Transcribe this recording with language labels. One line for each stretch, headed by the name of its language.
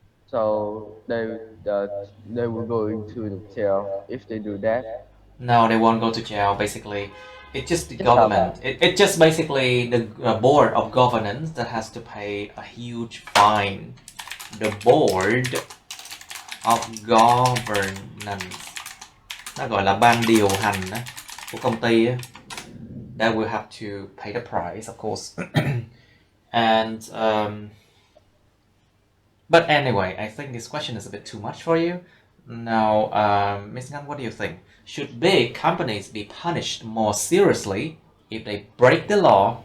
English: So they will go into the jail if they do that. No, they won't go to jail. Basically, it's just the Just government. It's just basically the board of governance that has to pay a huge fine.
Vietnamese: The board of governance, nó gọi là ban điều hành á, của công ty á.
English: that will have to pay the price, of course. And but anyway, I think this question is a bit too much for you. Now, Ms. Ngan, what do you think? Should big companies be punished more seriously if they break the law?